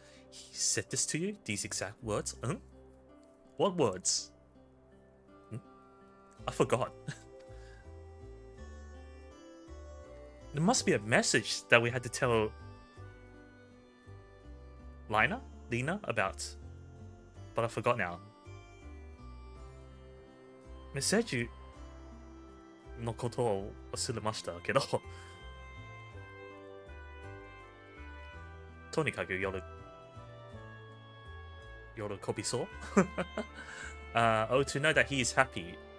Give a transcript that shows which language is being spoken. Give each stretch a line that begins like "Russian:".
English: He said this to you? These exact words? What words? I forgot. There must be a message that we had to tell Lena about. But I forgot now.
Japanese: メッセージのことを忘れましたけど、とにかく喜びそう。
English: Oh, to know that he is happy.